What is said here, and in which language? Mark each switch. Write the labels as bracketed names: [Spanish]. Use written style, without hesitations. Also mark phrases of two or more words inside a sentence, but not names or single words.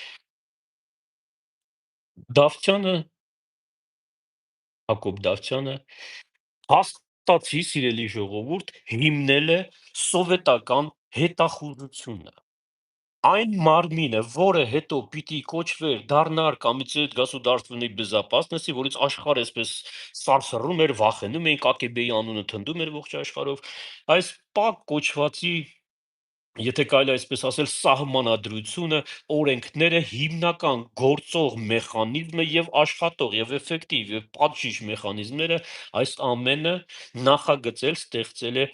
[Armenian] Դավթյանը, Հակոբ Դավթյանը հաստատի, սիրելի ժողովուրդ, հիմնել է սովետական հետախուզությունը։ Այն մարմինը, որը հետո պիտի կոչվեր դառնար [Russian] Комитет государственной безопасности, [Armenian] որից աշխարհը այսպես սարսռում էր, վախենում էին, ԿԳԲ-ի անունը թնդում էր ողջ աշխարհով, այս ՊԱԿ կոչվածի, եթե կարելի է այսպես ասել, սահմանադրությունը, օրենքները, հիմնական գործող մեխանիզմը եւ աշխատող եւ էֆեկտիվ եւ պատժիչ մեխանիզմները, այս ամենը նախագծել, ստեղծել է